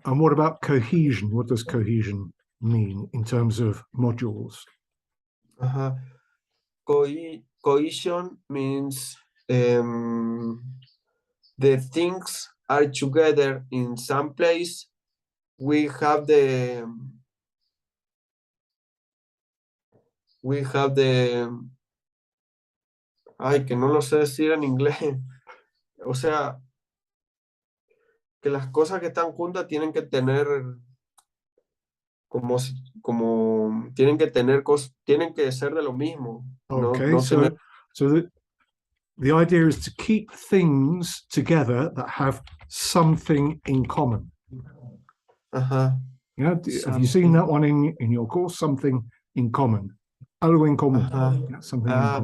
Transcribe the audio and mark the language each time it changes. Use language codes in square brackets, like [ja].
[en] And what about cohesion? What does cohesion mean in terms of modules? Cohesion means the things are together in some place. We have the [es] ay, que no lo sé decir en inglés. O sea, que las cosas que están juntas tienen que tener como tienen que tener cosas, tienen que ser de lo mismo. [en] Okay, no so the idea is to keep things together that have something in common. Yeah, have you seen that one in your course? Something in common. [es] Algo en común. [en] Yeah, something in common.